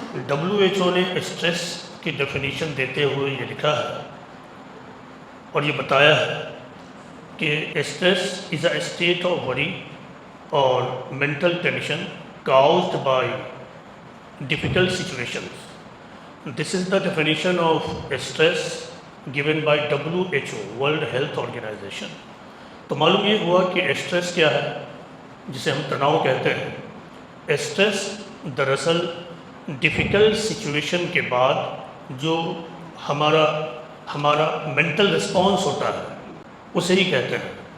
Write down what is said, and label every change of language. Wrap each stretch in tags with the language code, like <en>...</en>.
<ur>WHO نے stress کی definition دیتے ہوئے یہ لکھا ہے اور یہ بتایا ہے کہ</ur> <en>Stress is a state of worry اور mental tension caused by difficult situations. This is the definition of stress given by WHO, World Health Organization.</en> <ur>تو معلوم یہ ہوا کہ اسٹریس کیا ہے, جسے ہم تناؤ کہتے ہیں. اسٹریس دراصل ڈیفیکلٹ سچویشن کے بعد جو ہمارا مینٹل رسپانس ہوتا ہے اسے ہی کہتے ہیں.</ur>